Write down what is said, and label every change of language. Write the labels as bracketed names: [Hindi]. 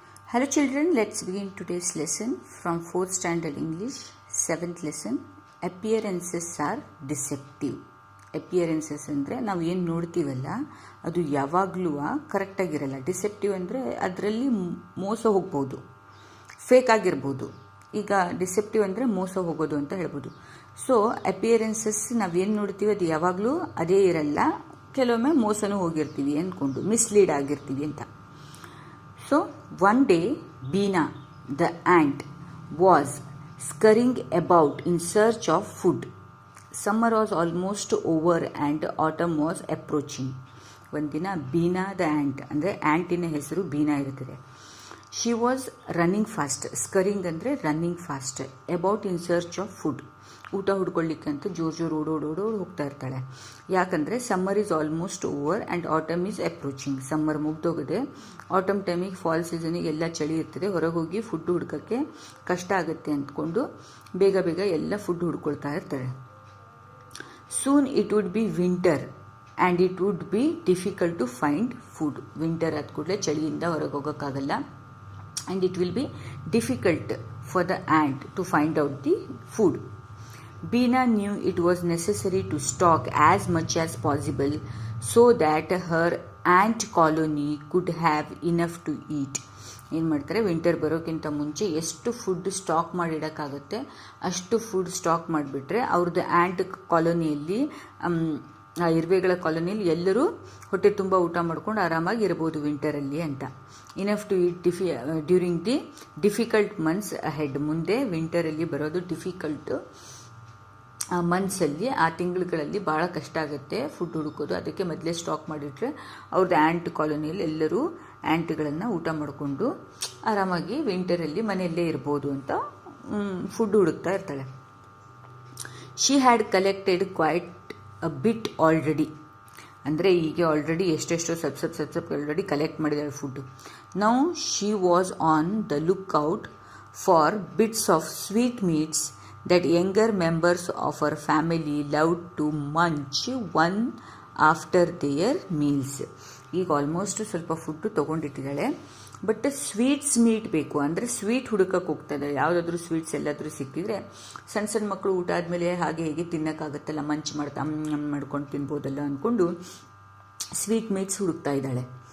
[English] Hello children, let's begin today's lesson from 4th standard English, 7th lesson. Appearances are deceptive. [Kannada] Appearances ಅಂದರೆ ನಾವು ಏನು ನೋಡ್ತೀವಲ್ಲ ಅದು ಯಾವಾಗಲೂ ಕರೆಕ್ಟಾಗಿರಲ್ಲ. Deceptive ಅಂದರೆ ಅದರಲ್ಲಿ ಮೋಸ ಹೋಗ್ಬೋದು, ಫೇಕ್ ಆಗಿರ್ಬೋದು. ಈಗ ಡಿಸೆಪ್ಟಿವ್ ಅಂದರೆ ಮೋಸ ಹೋಗೋದು ಅಂತ ಹೇಳ್ಬೋದು. ಸೊ ಅಪಿಯರೆನ್ಸಸ್ ನಾವೇನು ನೋಡ್ತೀವಿ ಅದು ಯಾವಾಗಲೂ ಅದೇ ಇರಲ್ಲ, ಕೆಲವೊಮ್ಮೆ ಮೋಸನೂ ಹೋಗಿರ್ತೀವಿ ಅಂದ್ಕೊಂಡು ಮಿಸ್ಲೀಡ್ ಆಗಿರ್ತೀವಿ ಅಂತ. [English] So one day Beena the ant was scurrying about in search of food. Summer was almost over and autumn was approaching. [Kannada] ಒಂದಿನ ಬೀನಾ ದ ಆ್ಯಂಟ್ ಅಂದರೆ ಆ್ಯಂಟಿನ ಹೆಸರು ಬೀನಾ ಇರುತ್ತದೆ. [English] She was running fast. Scurrying ಅಂದರೆ running fast. About in search of food. [Kannada] ಊಟ ಹುಡ್ಕೊಳ್ಳಿಕ್ಕೆ ಅಂತ ಜೋರು ಓಡೋಡು ಹೋಗ್ತಾ ಇರ್ತಾಳೆ. [English] ಯಾಕಂದರೆ summer is almost over and autumn is approaching. [Kannada] Summer ಮುಗ್ದೋಗಿದೆ, atom ಟೈಮಿಗೆ ಫಾಲ್ ಸೀಸನಿಗೆ ಎಲ್ಲ ಚಳಿ ಇರ್ತದೆ, ಹೊರಗೆ ಹೋಗಿ ಫುಡ್ ಹುಡ್ಕೋಕ್ಕೆ ಕಷ್ಟ ಆಗುತ್ತೆ ಅಂದ್ಕೊಂಡು ಬೇಗ ಎಲ್ಲ ಫುಡ್ ಹುಡ್ಕೊಳ್ತಾ ಇರ್ತಾರೆ. [English] Soon it would be winter and it would be difficult to find food. [Kannada] Winter ಆದ ಕೂಡಲೇ ಚಳಿಯಿಂದ ಹೊರಗೆ ಹೋಗೋಕ್ಕಾಗಲ್ಲ. [English] And it will be difficult for the ant to find out the food. Beena knew it was necessary to stock as much as possible so that her ant colony could have enough to eat. [Kannada] ಏನು ಮಾಡ್ತಾರೆ, winter ಬರೋಕ್ಕಿಂತ ಮುಂಚೆ ಎಷ್ಟು food stock ಮಾಡಿಡೋಕ್ಕಾಗುತ್ತೆ ಅಷ್ಟು food stock ಮಾಡಿಬಿಟ್ರೆ ಅವ್ರದ್ದು ant ಕಾಲೋನಿಯಲ್ಲಿ, ಆ ಇರುವೆಗಳ ಕಾಲೋನಿಯಲ್ಲಿ ಎಲ್ಲರೂ ಹೊಟ್ಟೆ ತುಂಬ ಊಟ ಮಾಡ್ಕೊಂಡು ಆರಾಮಾಗಿ ಇರ್ಬೋದು ವಿಂಟರಲ್ಲಿ ಅಂತ. [English] Enough to eat during the difficult months ahead. [Kannada] ಮುಂದೆ ವಿಂಟರಲ್ಲಿ ಬರೋದು ಡಿಫಿಕಲ್ಟ್ ಮಂತ್ಸಲ್ಲಿ, ಆ ತಿಂಗಳುಗಳಲ್ಲಿ ಭಾಳ ಕಷ್ಟ ಆಗುತ್ತೆ ಫುಡ್ ಹುಡುಕೋದು. ಅದಕ್ಕೆ ಮೊದಲೇ ಸ್ಟಾಕ್ ಮಾಡಿಟ್ರೆ ಅವ್ರದ್ದು ಆ್ಯಂಟ್ ಕಾಲೋನಿಯಲ್ಲಿ ಎಲ್ಲರೂ ಆ್ಯಂಟ್ಗಳನ್ನು ಊಟ ಮಾಡಿಕೊಂಡು ಆರಾಮಾಗಿ ವಿಂಟರಲ್ಲಿ ಮನೆಯಲ್ಲೇ ಇರ್ಬೋದು ಅಂತ ಫುಡ್ ಹುಡುಕ್ತಾ ಇರ್ತಾಳೆ. [English] She had collected quite a bit already. [Kannada] ಅಂದರೆ ಈಗ ಆಲ್ರೆಡಿ ಎಷ್ಟೆಷ್ಟೋ ಸ್ವಲ್ಪ already collect ಮಾಡಿದಾಳೆ food. [English] Now she was on the look out for bits of sweet meats that younger members of her family loved to munch one after their meals. [Kannada] ಈಗ almost ಸ್ವಲ್ಪ food ತೊಗೊಂಡಿಟ್ಟಿದ್ದಾಳೆ, but sweets meet ಬೇಕು ಅಂದರೆ sweet ಹುಡುಕಕ್ಕೆ ಹೋಗ್ತಾ ಇದ್ದಾಳೆ. ಯಾವುದಾದ್ರೂ sweets ಎಲ್ಲಾದರೂ ಸಿಕ್ಕಿದ್ರೆ ಸಣ್ಣ ಮಕ್ಕಳು ಊಟ ಆದಮೇಲೆ ಹಾಗೆ ಹೇಗೆ ತಿನ್ನೋಕ್ಕಾಗತ್ತಲ್ಲ, ಮಂಚ್ ಮಾಡ್ಕೊಂಡು ತಿನ್ಬೋದಲ್ಲ ಅಂದ್ಕೊಂಡು ಸ್ವೀಟ್ ಮೀಟ್ಸ್ ಹುಡುಕ್ತಾ ಇದ್ದಾಳೆ.